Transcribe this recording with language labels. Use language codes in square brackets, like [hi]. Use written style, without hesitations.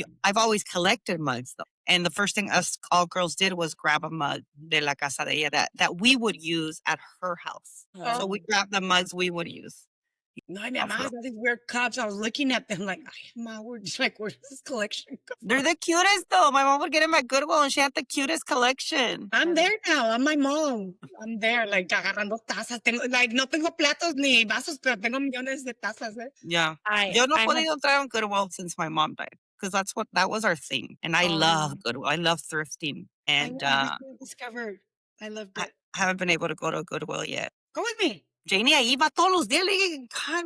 [en] I've always collected mugs though. And the first thing us all girls did was grab a mug [es] de la casa de ella [en] that we would use at her house. So we grabbed the mugs we would use. No, I mean, I had these weird cups. I was looking at them like, where's this collection? They're the cutest though. My mom would get them at Goodwill and she had the cutest collection. I'm there now. I'm my mom. I'm there, like, [es] agarrando tazas. No tengo platos ni vasos, pero tengo millones de tazas. [en] Yeah. [es] Yo no he podido entrar [en] on Goodwill since my mom died because that was our thing. And I love Goodwill. I love thrifting. And I discovered. I loved it. I haven't been able to go to Goodwill yet. Go with me. [es] Janie, ahí va todos los días. Le dije, God,